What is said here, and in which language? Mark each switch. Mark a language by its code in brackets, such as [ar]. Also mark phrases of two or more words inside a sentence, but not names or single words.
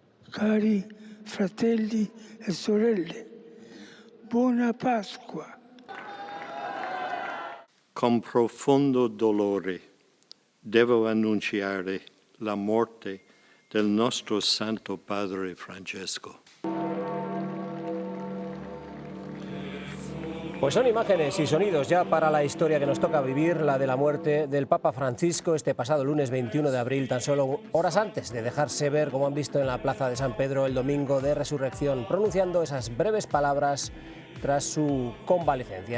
[it] Cari fratelli e sorelle, buona Pasqua. Con profondo dolore devo annunciare la morte del nostro Santo Padre Francesco. [es] Pues son imágenes y sonidos ya para la historia que nos toca vivir, la de la muerte del Papa Francisco este pasado lunes 21 de abril, tan solo horas antes de dejarse ver, como han visto en la Plaza de San Pedro el domingo de Resurrección, pronunciando esas breves palabras tras su convalecencia.